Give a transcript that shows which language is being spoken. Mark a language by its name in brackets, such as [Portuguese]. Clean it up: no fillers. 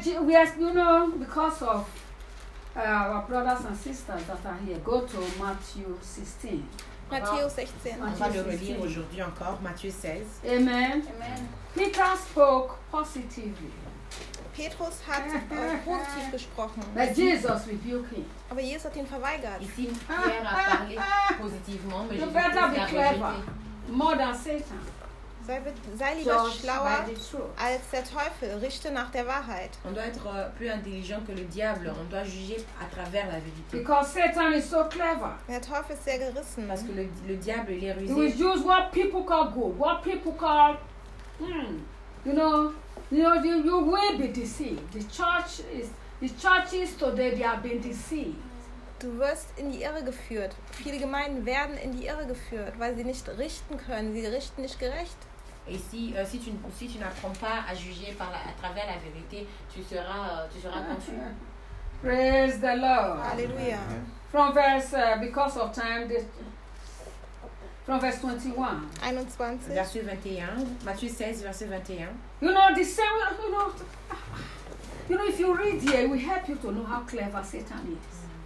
[English] We are, you know, because of our brothers and sisters that are here, go to Matthieu 16. [French] Matthieu 16. On va le relire aujourd'hui encore, Matthieu 16. Amen. Amen. [English] Peter spoke positively. [German] Petrus hat positiv gesprochen. [English] But Jesus rebuked him. [German] Aber Jesus hat ihn verweigert. Ich bin [French] Pierre positivement, mais [English] you better be clever. More than Satan. [German] Sei lieber George schlauer als der Teufel. Richte nach der Wahrheit. [French] On doit être plus intelligent que le diable. On doit juger à travers la vérité. [English] Because Satan is so clever. [German] Der Teufel ist sehr gerissen. [French] Parce que le diable, il est rusé. [English] He will use what people call good, what people call, you know. You will be deceived. The churches today, they have been deceived. [German] Du wirst in die Irre geführt. Viele Gemeinden werden in die Irre geführt, weil sie nicht richten können. Sie richten nicht gerecht. [French] Et si, si tu n'apprends pas à juger par la, à travers la vérité, tu seras confus. [English] Praise the Lord. Alléluia. From verse, because of time, from verse 21. 21. [French] Verset 21. Matthieu 16, verset 21. [English] You know, the same, you know, if you read here, it will help you to know how clever Satan is.